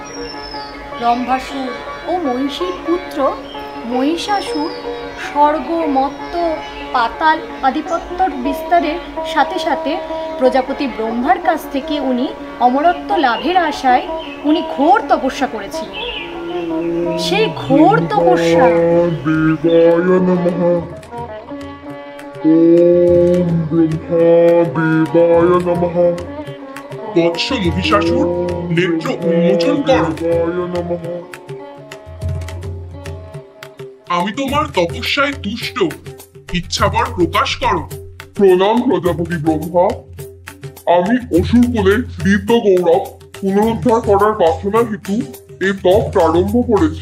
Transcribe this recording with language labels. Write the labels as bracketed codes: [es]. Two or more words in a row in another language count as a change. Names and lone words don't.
[bn] রম্ভাসুর ও মহিষীর পুত্র মহিষাসুর স্বর্গ, মর্ত্য, পাতাল আধিপত্যর বিস্তারের সাথে সাথে প্রজাপতি ব্রহ্মার কাছ থেকে উনি অমরত্ব লাভের আশায় উনি ঘোর তপস্যা করেছিলেন। সেই ঘোর তপস্যা [sa] देवाय नमः। ओम् ब्रह्मा देवाय नमः। [bn] বৎস মহিষাসুর, নেত্র উন্মোচন করো। [sa] देवाय नमः। [bn] আমি তোমার তপস্যায় তুষ্ট, ইচ্ছাবর প্রকাশ করো। প্রণাম প্রজাপতি ব্রহ্মা। আমি অসুর কুলের দীপ্ত গৌরব পুনরুদ্ধার করার বাসনা হেতু এই তপ প্রারম্ভ করেছি।